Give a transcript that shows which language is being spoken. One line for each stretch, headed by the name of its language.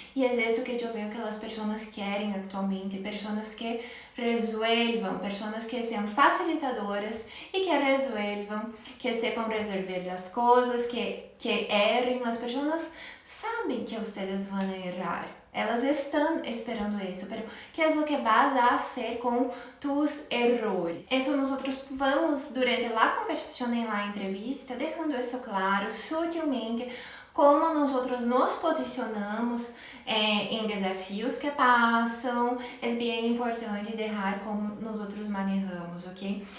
Portuguese: E é isso que eu vejo que as pessoas querem atualmente, pessoas que resolvam, pessoas que sejam facilitadoras e que resolvam, que sepam resolver as coisas, que errem. As pessoas sabem que vocês vão errar. Elas estão esperando isso,
Spanish: pero ¿qué es lo que vas a hacer com tus errores?
Portuguese: Isso nós vamos, durante a conversação
Spanish: em la entrevista,
Portuguese: deixando isso claro, sutilmente, como nós nos posicionamos em desafios que passam. É bem importante deixar como nós manejamos, ok?